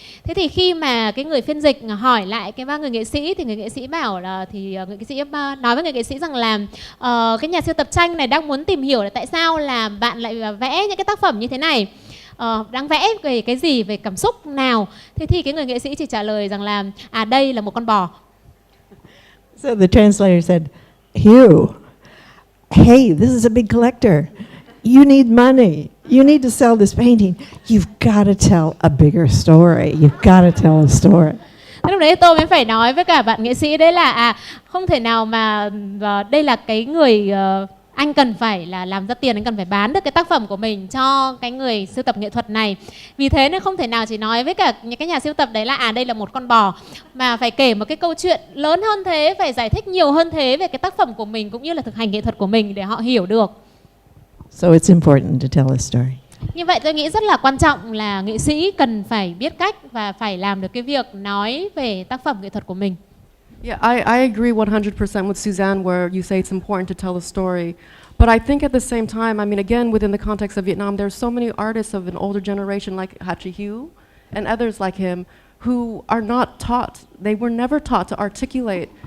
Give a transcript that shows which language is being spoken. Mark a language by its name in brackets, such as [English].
[Vietnamese] Thế thì khi mà cái người phiên dịch hỏi lại cái ba người nghệ sĩ thì người nghệ sĩ bảo là, thì người nghệ sĩ nói với người nghệ sĩ rằng là cái nhà sưu tập tranh này đang muốn tìm hiểu là tại sao là bạn lại vẽ những cái tác phẩm như thế này, đang vẽ về cái gì, về cảm xúc nào. Thế thì cái người nghệ sĩ chỉ trả lời rằng là đây là một con bò. [English] So the translator said, Hugh, hey, this is a big collector. You need money. You need to sell this painting. You've got to tell a bigger story. You've got to tell a story. [Vietnamese] Lúc đấy tôi mới phải nói với cả bạn nghệ sĩ đấy là không thể nào mà đây là cái người anh cần phải là làm ra tiền, anh cần phải bán được cái tác phẩm của mình cho cái người sưu tập nghệ thuật này. Vì thế nên không thể nào chỉ nói với cả những cái nhà sưu tập đấy là đây là một con bò, mà phải kể một cái câu chuyện lớn hơn thế, phải giải thích nhiều hơn thế về cái tác phẩm của mình cũng như là thực hành nghệ thuật của mình để họ hiểu được. [English] So it's important to tell a story. [Vietnamese] Như vậy tôi nghĩ rất là quan trọng là nghệ sĩ cần phải biết cách và phải làm được cái việc nói về tác phẩm nghệ thuật của mình. [English] Yeah, I agree 100% with Suzanne where you say it's important to tell a story. But I think at the same time, I mean, again, within the context of Vietnam, there's so many artists of an older generation like Hatri Hugh and others like him who are not taught, they were never taught to articulate